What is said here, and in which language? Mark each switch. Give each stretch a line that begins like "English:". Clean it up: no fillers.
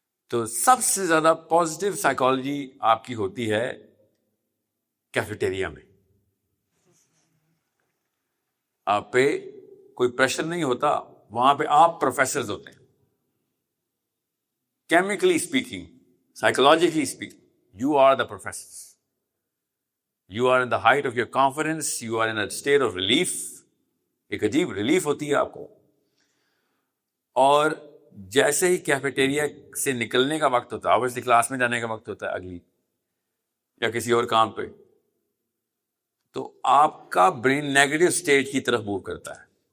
Urdu: تو سب سے زیادہ پازیٹیو سائیکالوجی آپ کی ہوتی ہے کیفیٹیریا میں۔ آپ پہ کوئی پریشر نہیں ہوتا، وہاں پہ آپ پروفیسرز ہوتے ہیں۔
English: Chemically speaking, psychologically speaking, you are the professors. You are in the height of your confidence. You are in a state of relief.
Urdu: ایک عجیب ریلیف ہوتی ہے آپ کو۔ اور جیسے ہی کیفیٹیریا سے نکلنے کا وقت ہوتا ہے، obviously کلاس میں جانے کا وقت ہوتا ہے اگلی، یا کسی اور کام پہ، تو آپ کا برین نیگیٹو اسٹیٹ کی طرف موو کرتا ہے.